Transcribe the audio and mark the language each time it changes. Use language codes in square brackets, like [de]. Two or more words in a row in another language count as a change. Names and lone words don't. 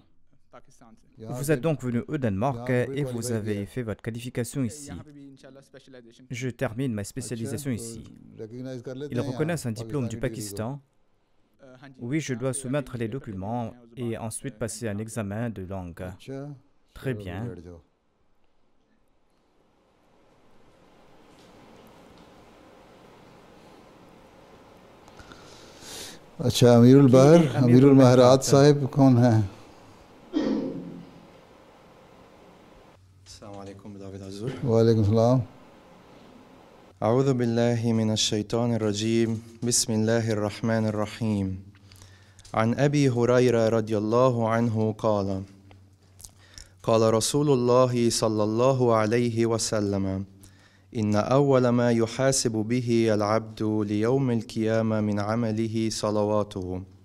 [fr] Vous êtes donc venu au Danemark et vous avez fait votre qualification ici. Je termine ma spécialisation ici. Ils reconnaissent un diplôme du Pakistan. Oui, je dois soumettre les documents et ensuite passer un examen de langue. Très bien. [ur] اچھا، امیر البحر، امیر المہرات صاحب کون ہے? [ar] وعليكم السلام. أعوذ بالله من الشيطان الرجيم بسم الله الرحمن الرحيم عن أبي هريرة رضي الله عنه قال قال رسول الله صلى الله عليه وسلم إن أول ما يحاسب به العبد ليوم القيامة من عمله صلواته